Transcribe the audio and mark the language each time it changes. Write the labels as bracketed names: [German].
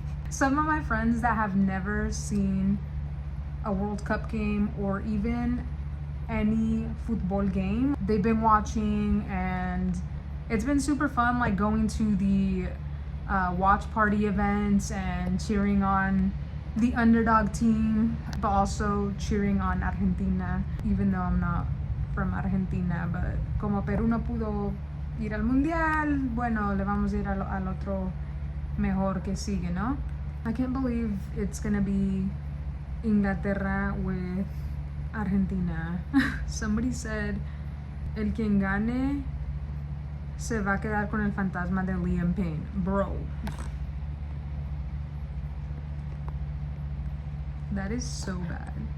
[English] Some of my friends that have never seen a World Cup game or even any football game, they've been watching, and it's been super fun, like going to the watch party events and cheering on the underdog team, but also cheering on Argentina, even though I'm not from Argentina. But [Spanish] como Perú no pudo ir al mundial, bueno, le vamos a ir al otro mejor que sigue, ¿no? [English] I can't believe it's gonna be Inglaterra with Argentina. Somebody said [Spanish] el quien gane se va a quedar con el fantasma de Liam Payne. [English] Bro, that is so bad.